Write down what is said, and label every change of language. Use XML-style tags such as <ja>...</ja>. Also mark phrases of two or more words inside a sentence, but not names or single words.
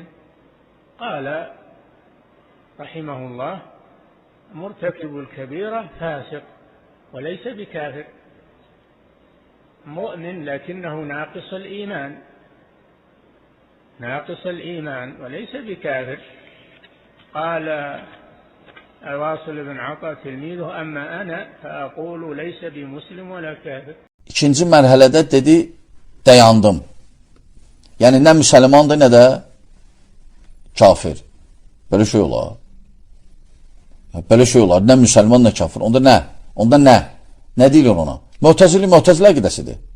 <ar>قال رحمه الله مرتكب الكبيرة فاسق وليس بكافر، مؤمن لكنه ناقص الإيمان وليس بكافر. قال واصل بن عطاء تلميذه أما أنا فأقول ليس بمسلم ولا كافر.</ar> <az>İkinci mərhələdə dedi, dayandım. Yəni, nə müsəlmandır, nə də kafir. Belə şey olar. Belə şey olar. Nə müsəlman, nə kafir. Onda nə? Nə deyilir ona? Mu'təzilə qidəsidir.</az>